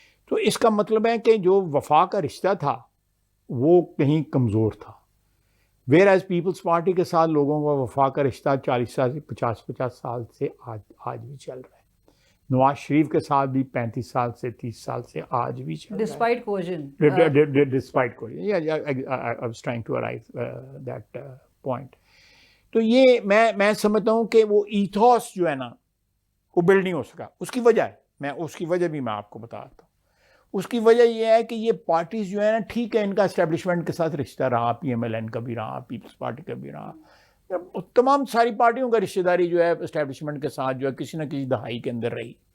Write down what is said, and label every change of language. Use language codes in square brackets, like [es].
[ur] تو اس کا مطلب ہے کہ جو وفا کا رشتہ تھا وہ کہیں کمزور تھا. [en] whereas [ur] پیپلز پارٹی کے ساتھ لوگوں کا وفا کا رشتہ 40 سال سے 50 سال سے آج بھی چل رہا ہے. نواز شریف کے ساتھ بھی 35 سال سے 30 سال سے آج بھی چل رہا ہے. [en] Despite کوجن. Despite کوجن. I was trying to arrive that point. [ur] تو یہ میں سمجھتا ہوں کہ وہ ایتھوس جو ہے نا وہ بلڈ نہیں ہو سکا. اس کی وجہ ہے, اس کی وجہ بھی میں آپ کو بتاتا ہوں. اس کی وجہ یہ ہے کہ یہ پارٹیز جو ہے نا, ٹھیک ہے ان کا اسٹیبلشمنٹ کے ساتھ رشتہ رہا, پی ایم ایل این کا بھی رہا, پیپلز پارٹی کا بھی رہا, تمام ساری پارٹیوں کا رشتہ داری جو ہے اسٹیبلشمنٹ کے ساتھ جو ہے کسی نہ کسی دہائی کے اندر رہی.